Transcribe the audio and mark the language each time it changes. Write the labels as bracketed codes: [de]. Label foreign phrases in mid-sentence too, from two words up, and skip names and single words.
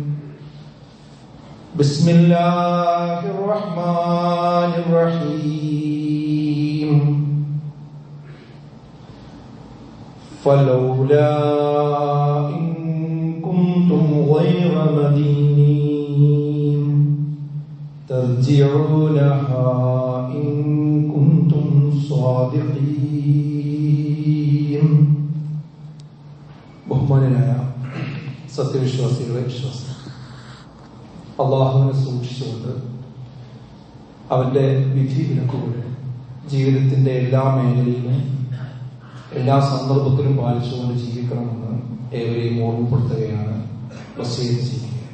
[ar] بسم الله الرحمن الرحيم فلولا إن كنتم غير مدينين ترجعونها إن كنتم صادقين [ml] ബഹുമാനനായ സത്യവിശ്വാസികളെ വിശ്വാസം അള്ളാഹുവിനെ സൂക്ഷിച്ചുകൊണ്ട് അവന്റെ വിധി വിലക്കുകൾ ജീവിതത്തിന്റെ എല്ലാ മേഖലയിലും എല്ലാ സന്ദർഭത്തിലും പാലിച്ചുകൊണ്ട് ജീവിക്കണമെന്ന് ഏവരെയും ഓർമ്മപ്പെടുത്തുകയാണ് വസീയത്ത് ചെയ്യുക.